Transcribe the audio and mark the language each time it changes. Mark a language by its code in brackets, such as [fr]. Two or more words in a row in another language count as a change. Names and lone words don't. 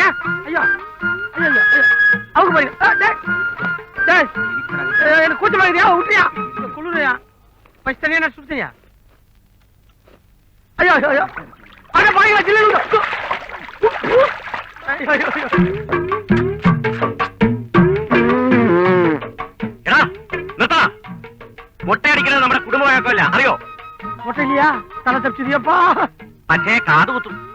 [ta] ஐயோ, ஐயோ, அவங்க போறீங்க. எனக்கு கூச்சமா இருக்கியா? விட்டுறியா? குளிரையா? பச்சு தனியா நான் சுத்தியா? ஐயோ ஐயோ ஐயோ, அட பாருங்க, சில்லுங்க. ஐயோ ஐயோ ஐயோ. [ml] എടാ നിർത്തണ. മുട്ടയടിക്കുന്നത് നമ്മുടെ കുടുംബ വഴക്കമല്ല, അറിയോ? [ta] மொட்டை இல்லையா? தலை தப்பிச்சிருப்பா. [ml] പക്ഷേ കാത് കുത്തും.